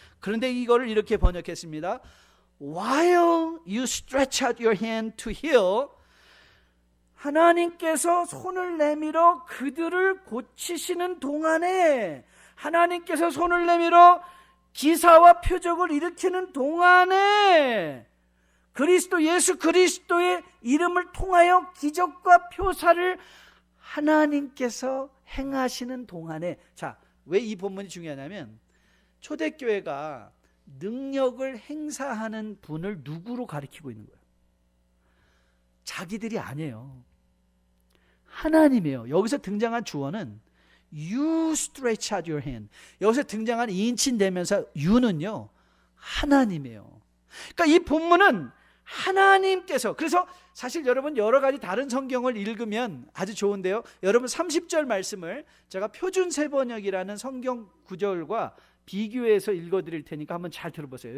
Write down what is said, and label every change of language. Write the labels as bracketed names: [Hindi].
[Korean] 그런데 이거를 이렇게 번역했습니다. [English] While you stretch out your hand to heal, [Korean] 하나님께서 손을 내밀어 그들을 고치시는 동안에, 하나님께서 손을 내밀어 기사와 표적을 일으키는 동안에 예수 그리스도의 이름을 통하여 기적과 표사를 하나님께서 행하시는 동안에. 자, 왜 이 본문이 중요하냐면 초대교회가 능력을 행사하는 분을 누구로 가리키고 있는 거예요? 자기들이 아니에요. 하나님이에요. 여기서 등장한 주어는 [English] You stretch out your hand. [Korean] 여기서 등장한 2인칭 대명사 you는요, 하나님이에요. 그러니까 이 본문은 하나님께서, 그래서 사실 여러분 여러 가지 다른 성경을 읽으면 아주 좋은데요, 여러분 30절 말씀을 제가 표준 세번역이라는 성경 구절과 비교해서 읽어드릴 테니까 한번 잘 들어보세요.